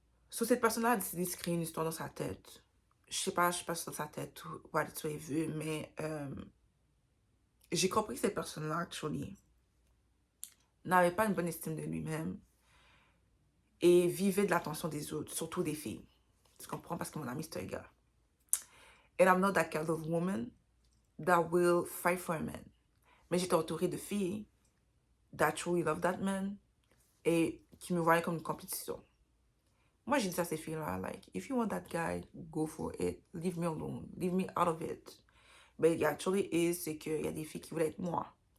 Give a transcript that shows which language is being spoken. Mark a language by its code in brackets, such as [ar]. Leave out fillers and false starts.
[fr] So, cette personne-là a décidé de se créer une histoire dans sa tête. je sais pas sur sa tête ou what tu as vu, mais j'ai compris que ces personnes-là, actually, n'avaient pas une bonne estime de lui-même et vivaient de l'attention des autres, surtout des filles. Tu comprends? Parce que mon ami, c'est un gars. [en] And I'm not that kind of woman that will fight for a man. [fr] Mais j'étais entourée de filles that truly love that man et qui me voyaient comme une compétition. [en] Moi, j'ai dit à ces filles-là, like, if you want that guy, go for it. Leave me alone. [fr] Leave me out of it. But it actually is, c'est qu'il y a des filles qui voulaient être moi.